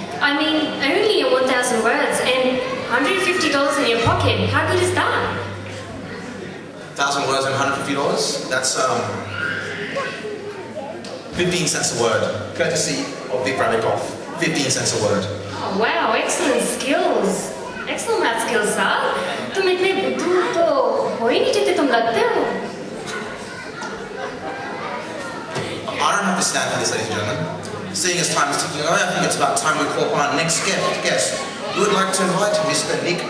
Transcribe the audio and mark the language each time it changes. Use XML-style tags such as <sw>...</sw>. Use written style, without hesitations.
<en>I mean, only 1,000 words and $150 in your pocket. How good is that? 1,000 words and $150? That's 15 cents a word, courtesy of Vic Rabikoff. 15 cents a word. Oh, wow, excellent skills. Excellent math skills, sir.</en> <hi>तुम इतने बुद्धू तो हो ही नहीं जितने तुम लगते हो.</hi> <en>I don't have to stand for this, ladies and gentlemen. Seeing as time is ticking away, I think it's about time we call upon our next guest. We would like to invite Mr. Nick</en>